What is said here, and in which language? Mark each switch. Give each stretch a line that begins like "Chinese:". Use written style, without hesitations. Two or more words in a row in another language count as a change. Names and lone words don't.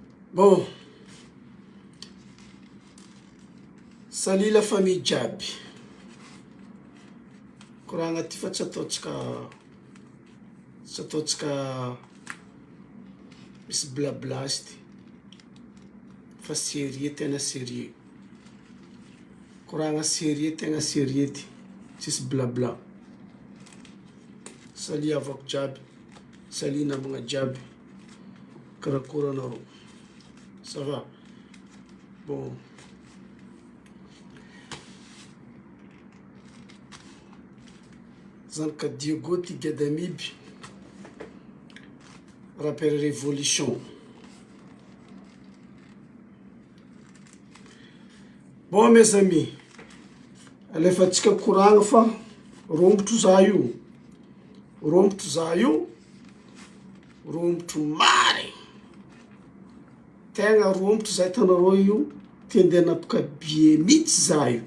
French: Bon, salut la famille jiaby.
Malagasy: Koragna ty fa tsy ataotsika misy blabla ty. Fa sérieux tena sérieux. Koragna sérieux tena sérieux ty. Tsisy blabla. Salut avako jiaby. Salut namagna jiaby. Karakory anareo?
French: Ça va? Bon.
Malagasy: Zanaka Diego ty Gadamiby.
French: Rappel révolution. Bon mes amis,
Malagasy: alefatsika koragna fa rombotro za io. Rombotro za io. Rombotro mare. Tegna rombotro za hitanareo io. Ty andeha napaka bie mihitsy za io.